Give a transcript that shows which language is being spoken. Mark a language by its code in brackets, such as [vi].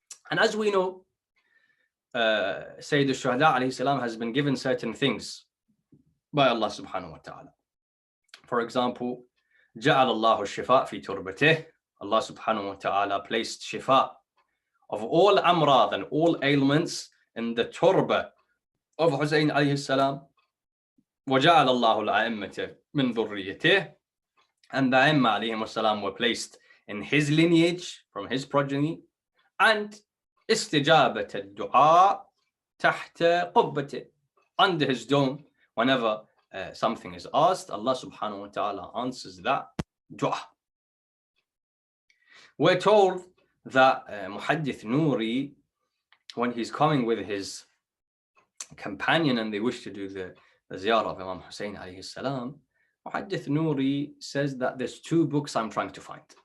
[en] And as we know, Sayyid al-Shuhada alayhi salam has been given certain things by Allah subhanahu wa ta'ala. For example, [ar] جعل الله الشفاء في تربته. [en] Allah subhanahu wa ta'ala placed shifa of all amrad and all ailments in the turba of Hussein alayhi salam. [ar] وجعل الله الأئمة من ذريته. [en] And the Imam alayhi salam were placed in his lineage, from his progeny. [ar] And استجابة الدعاء تحت قبته. [en] Under his dome, whenever something is asked, Allah subhanahu wa ta'ala answers that dua. We're told that Muhaddith Noori, when he's coming with his companion and they wish to do the ziyarah of Imam Hussein alayhi salam, Muhaddith Noori says that there's two books I'm trying to find.